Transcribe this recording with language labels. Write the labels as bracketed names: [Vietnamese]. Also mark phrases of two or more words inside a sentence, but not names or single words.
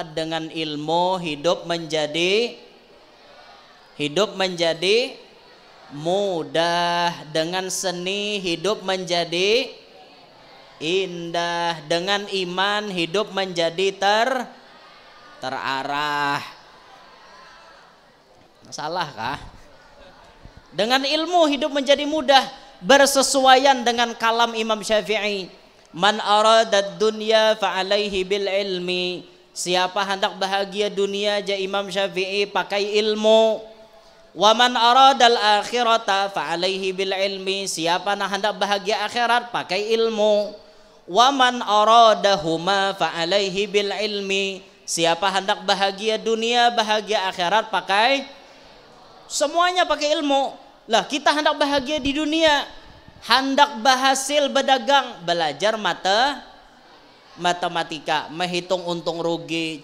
[Banjar] Dengan ilmu hidup menjadi mudah, dengan seni hidup menjadi indah, dengan iman hidup menjadi terarah. Salah kah? Dengan ilmu hidup menjadi mudah, bersesuaian dengan kalam Imam Syafi'i. [Arabic] من أراد الدنيا فعليه بالعلم. [Banjar] Siapa hendak bahagia dunia, ja Imam Syafi'i pakai ilmu. [Arabic] ومن أراد الآخرة فعليه بالعلم. [Banjar] Siapa nak hendak bahagia akhirat pakai ilmu. [Arabic] ومن أرادهما فعليه بالعلم. [Banjar] Siapa hendak bahagia dunia, bahagia akhirat pakai semuanya pakai ilmu. Lah kita hendak bahagia di dunia, hendak berhasil berdagang, belajar matematika, menghitung untung rugi.